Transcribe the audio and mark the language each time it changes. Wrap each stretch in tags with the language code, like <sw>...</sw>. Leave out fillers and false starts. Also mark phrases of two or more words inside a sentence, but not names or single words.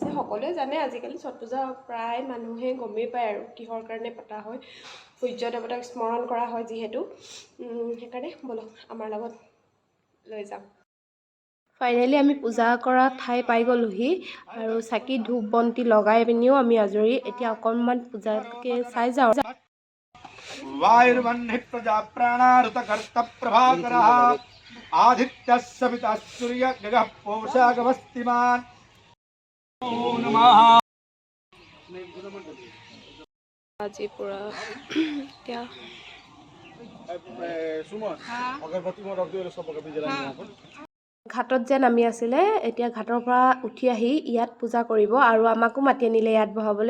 <as>সকলোৱে জানে আজিকালি ছট পূজা প্ৰায় মানুহে গমেই পায় আৰু কিহৰ কাৰণে পতা হয়। সূৰ্য দেৱতাক স্মৰণ কৰা হয় যিহেতু, সেইকাৰণে বলক আমাৰ লগত লৈ যাম। ফাইনেলি আমি পূজা কৰা ঠাই পাই গ'লোহি আৰু চাকি ধূপ বন্তি লগাই পিনিও আমি আজৰি। এতিয়া অকণমান পূজাকে চাই যাওঁ।</as> <sa>वायुर्वह्नि प्रजा प्राणारुतकर्त प्रभाकरः आदित्यः सविता सूर्य गगः पौषागमस्तिमान् नमो नमः।</sa> <as>আজি পুৰা এতিয়া ঘাটত যে নামি আছিলে, এতিয়া ঘাটৰ পৰা উঠি আহি ইয়াত পূজা কৰিব আৰু আমাকো মাতি আনিলে ইয়াত বহাবলৈ।</as>